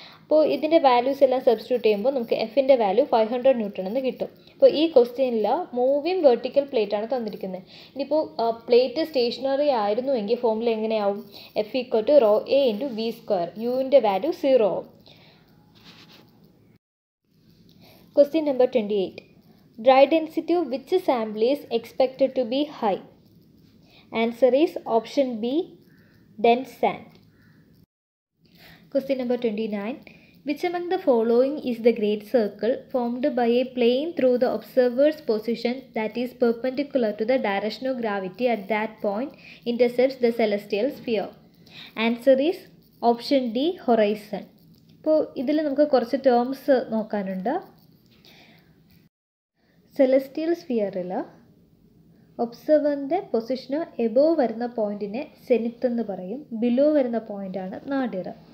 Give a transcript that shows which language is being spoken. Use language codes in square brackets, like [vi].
[ml] അപ്പോൾ ഇതിൻ്റെ വാല്യൂസ് എല്ലാം സബ്സ്റ്റിറ്റ്യൂട്ട് ചെയ്യുമ്പോൾ നമുക്ക് എഫിൻ്റെ വാല്യൂ 500 Newton എന്ന് കിട്ടും. അപ്പോൾ ഈ ക്വസ്റ്റ്യനിൽ മൂവിങ് വെർട്ടിക്കൽ പ്ലേറ്റ് ആണ് തന്നിരിക്കുന്നത്. ഇനിയിപ്പോൾ plate stationery ആയിരുന്നുവെങ്കിൽ formula എങ്ങനെയാവും? [en] F equal to rho A into V square, യുവിൻ്റെ value 0 [ml] ആവും. [en] Question number 28. Dry density of which sample is expected to be high? Answer is option B, dense sand. Question number 29. Which among the following is the great circle formed by a plane through the observer's position that is perpendicular to the direction of gravity at that point intercepts the celestial sphere? Answer is option D, horizon. [ml] ഇപ്പോൾ ഇതിൽ നമുക്ക് കുറച്ച് terms നോക്കാനുണ്ട്. Celestial സ്ഫിയറിൽ ഒബ്സർവറിൻ്റെ പൊസിഷന് above വരുന്ന പോയിൻറ്റിനെ zenith എന്ന് പറയും, below വരുന്ന പോയിൻ്റാണ് നാഡിർ.